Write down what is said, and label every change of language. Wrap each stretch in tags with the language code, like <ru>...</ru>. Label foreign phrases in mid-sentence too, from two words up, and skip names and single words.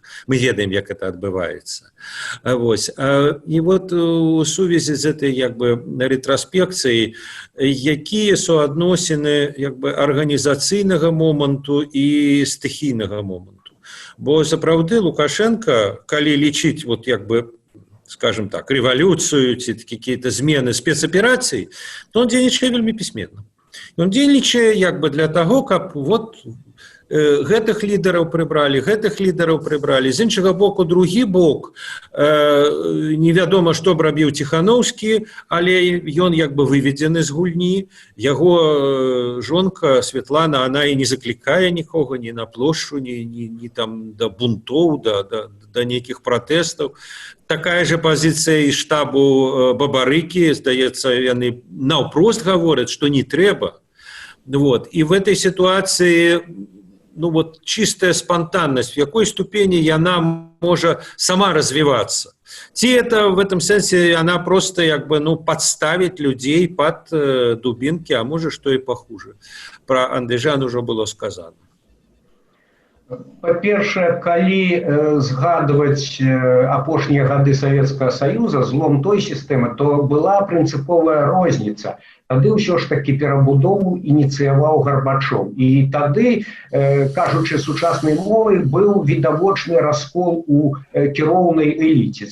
<be>Мы ведаем, як это адбываецца. І вот у сувязі з этой ретроспекцыяй, якія суадносіны арганізацыйнага моманту і стыхійнага моманту. Бо сапраўды Лукашенко, калі лічыць</be> <ru>скажем так, революцию, какие-то</ru> <be>змены спецопераций,</be> <ru>то он</ru> <be>дзейнічае вельмі пісьменна. Он дзейнічае</be> <ru>для того,</ru> <be>каб гэтых лідараў прыбралі, з іншага боку другі бок, невядома, што б рабіў Ціханаўскі, але ён выведзены з гульні, яго жонка Светлана, она і не заклікае нікога ні на плошчу, ні там да бунтоў, да нейкіх пратэстаў. Такая же пазіцыя і штабу Бабарыкі, здаецца, яны наўпрост гавораць, што не трэба.</be> <ru>І в этой ситуации чистая спонтанность, в какой ступени она может сама развиваться. Это в этом сенсе она просто подставить людей под дубинки, а может что и похуже. Про Андыжан уже было сказано.</ru> <be>Па-першае, калі згадваць апошнія гады Савецкага Саюза, злом той сістэмы, то была прынцыповая розніца. Тады ўсё ж такі перабудову ініцыяваў Гарбачоў. І тады, кажучы сучаснай мовай, быў відавочны раскол у кіроўнай эліце.</be>